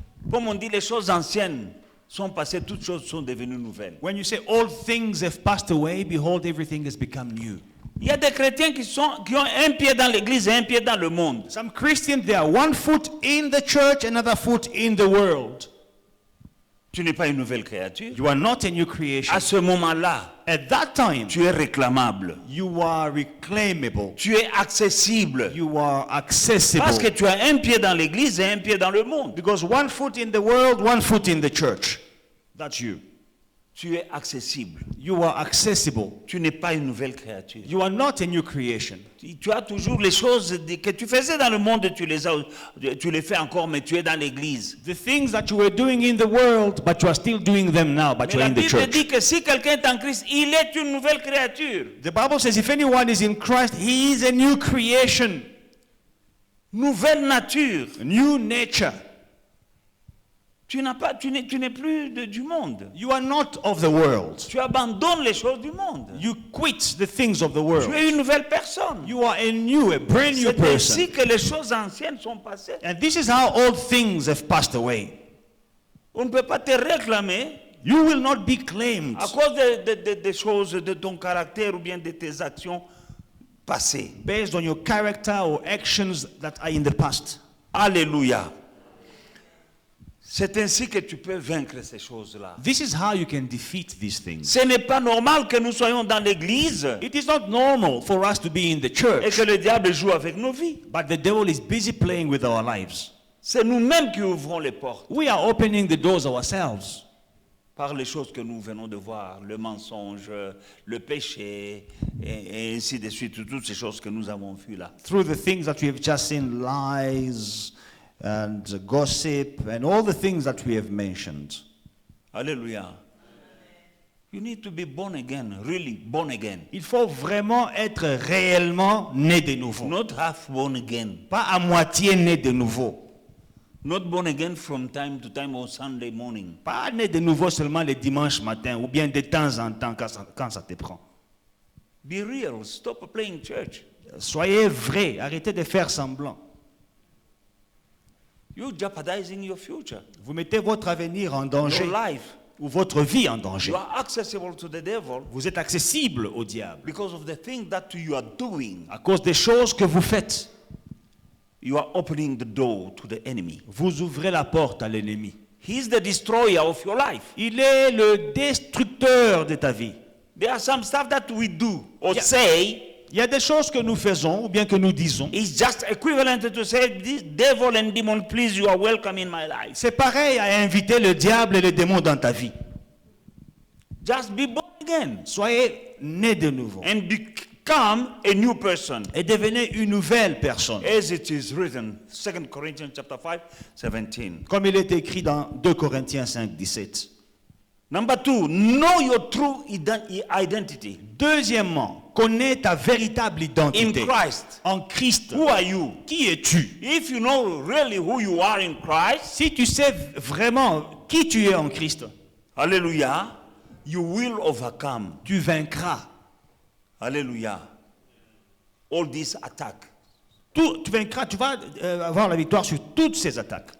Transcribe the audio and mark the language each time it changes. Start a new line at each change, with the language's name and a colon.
French: Comme on dit, les choses anciennes sont passées, toutes choses sont devenues nouvelles.
English: When you say all things have passed away, behold, everything has become new.
French: Il y a des chrétiens qui ont un pied dans l'église et un pied dans le monde.
English: Some Christians, they are one foot in the church, another foot in the world.
French: Tu n'es pas une nouvelle créature.
English: You are not a new creation.
French: À ce moment-là,
English: At that time,
French: tu es réclamable.
English: you are reclaimable.
French: Tu es accessible.
English: You are accessible.
French: Parce que tu as un pied dans l'église et un pied dans le monde.
English: Because one foot in the world, one foot in the church. That's you.
French: Tu es accessible.
English: You are accessible.
French: Tu n'es pas une nouvelle créature.
English: You are not a new creation.
French: Tu as toujours les choses que tu faisais dans le monde, tu les fais encore, mais tu es dans l'église.
English: The things that you were doing in the world, but you are still doing them now, but
French: Mais
English: you are
French: la
English: in the
French: Bible
English: church.
French: dit que si quelqu'un est en Christ, il est une nouvelle créature.
English: The Bible says if anyone is in Christ, he is a new creation,
French: Nouvelle nature.
English: a new nature.
French: Tu n'es plus du monde.
English: You are not of the world.
French: Tu abandonnes les choses du monde.
English: You quit the things of the world.
French: es une nouvelle personne.
English: You are a brand new
French: C'est
English: person.
French: ainsi que les choses anciennes sont passées.
English: And this is how old things have passed away.
French: On ne peut pas te réclamer
English: You will not be claimed
French: à cause des choses de ton caractère ou bien de tes actions passées.
English: based on your character or actions that are in the past.
French: Alléluia. C'est ainsi que tu peux vaincre ces choses-là.
English: This is how you can defeat these things.
French: Ce n'est pas normal que nous soyons dans l'église
English: It is not normal for us to be in the
French: et
English: church,
French: que le diable joue avec nos vies.
English: but the devil is busy playing with our lives.
French: C'est nous-mêmes qui ouvrons les portes
English: We are opening the doors ourselves
French: par les choses que nous venons de voir, le mensonge, le péché, et ainsi de suite, toutes ces choses que nous avons vues là.
English: through the things that we have just seen, lies and gossip and all the things that we have mentioned.
French: Alléluia.
English: You need to be born again, really born again.
French: Il faut vraiment être réellement né de nouveau.
English: Not half born again.
French: Pas à moitié né de nouveau.
English: Not born again from time to time or Sunday morning.
French: Pas né de nouveau seulement le dimanche matin ou bien de temps en temps quand ça te prend.
English: Be real. Stop playing church.
French: Soyez vrai, arrêtez de faire semblant.
English: You're jeopardizing your future,
French: Vous mettez votre avenir en danger
English: your life.
French: ou votre vie en danger.
English: You are accessible to the devil
French: Vous êtes accessible au diable
English: because of the thing that you are doing.
French: à cause des choses que vous faites.
English: You are opening the door to the enemy.
French: Vous ouvrez la porte à l'ennemi.
English: He's the destroyer of your life.
French: Il est le destructeur de ta vie.
English: There are some stuff that we do or Yeah. say.
French: Il y a des choses que nous faisons ou bien que nous disons.
English: It's just equivalent to say, this devil and demon, please, you are welcome in my life.
French: C'est pareil à inviter le diable et le démon dans ta vie.
English: Just be born again
French: Soyez né de nouveau
English: and become a new person.
French: et devenez une nouvelle personne.
English: As it is written, 2 Corinthians chapter 5, 17.
French: Comme il est écrit dans 2 Corinthiens 5, 17.
English: Number 2, know your true identity.
French: Deuxièmement, connais ta véritable
English: In
French: identité
English: Christ.
French: en Christ.
English: Who are you?
French: Qui es-tu?
English: If you know really who you are in Christ,
French: Si tu sais vraiment qui tu es en Christ,
English: hallelujah, you will overcome.
French: tu vaincras.
English: Hallelujah. All these attacks.
French: Tu vaincras, tu vas avoir la victoire sur toutes ces attaques.